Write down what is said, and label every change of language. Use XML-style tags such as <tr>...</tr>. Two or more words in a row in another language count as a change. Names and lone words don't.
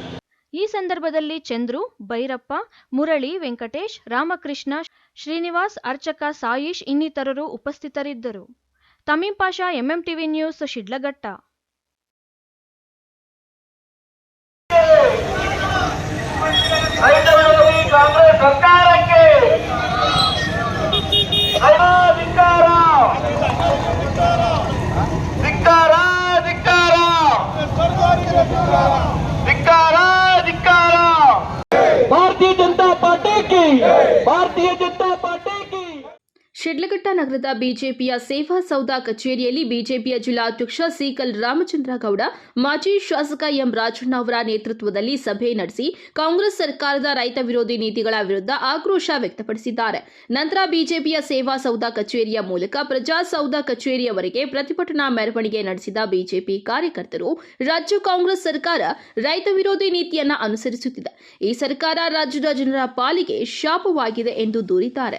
<kn>ಈ ಸಂದರ್ಭದಲ್ಲಿ ಚಂದ್ರು, ಭೈರಪ್ಪ, ಮುರಳಿ, ವೆಂಕಟೇಶ್, ರಾಮಕೃಷ್ಣ, ಶ್ರೀನಿವಾಸ್, ಅರ್ಚಕ ಸಾಯಿಶ್ ಇನ್ನಿತರರು ಉಪಸ್ಥಿತರಿದ್ದರು. ತಮೀಂ ಪಾಷಾ, ಎಂಎಂಟಿವಿ ನ್ಯೂಸ್, ಶಿಡ್ಲಘಟ್ಟ. ಕಾಂಗ್ರೆಸ್ ಸರ್ಕಾರಕ್ಕೆ</kn> <hi>भारतीय जनता पार्टी की भारतीय जनता पार्टी की</hi> <kn>ಶಿಡ್ಲಘಟ್ಟ ನಗರದ ಬಿಜೆಪಿಯ ಸೇವಾ ಸೌಧ ಕಚೇರಿಯಲ್ಲಿ ಬಿಜೆಪಿಯ ಜಿಲ್ಲಾಧ್ಯಕ್ಷ ಸಿಕಲ್ ರಾಮಚಂದ್ರ ಗೌಡ, ಮಾಜಿ ಶಾಸಕ ಎಂ ರಾಜಣ್ಣ ಅವರ ನೇತೃತ್ವದಲ್ಲಿ ಸಭೆ ನಡೆಸಿ ಕಾಂಗ್ರೆಸ್ ಸರ್ಕಾರದ ರೈತ ವಿರೋಧಿ ನೀತಿಗಳ ವಿರುದ್ಧ ಆಕ್ರೋಶ ವ್ಯಕ್ತಪಡಿಸಿದ್ದಾರೆ. ನಂತರ ಬಿಜೆಪಿಯ ಸೇವಾ ಸೌಧ ಕಚೇರಿಯ ಮೂಲಕ ಪ್ರಜಾಸೌಧ ಕಚೇರಿಯವರೆಗೆ ಪ್ರತಿಭಟನಾ ಮೆರವಣಿಗೆ ನಡೆಸಿದ ಬಿಜೆಪಿ ಕಾರ್ಯಕರ್ತರು, ರಾಜ್ಯ ಕಾಂಗ್ರೆಸ್ ಸರ್ಕಾರ ರೈತ ವಿರೋಧಿ ನೀತಿಯನ್ನ ಅನುಸರಿಸುತ್ತಿದೆ, ಈ ಸರ್ಕಾರ ರಾಜ್ಯದ ಜನರ ಪಾಲಿಗೆ ಶಾಪವಾಗಿದೆ ಎಂದು ದೂರಿದ್ದಾರೆ.</kn>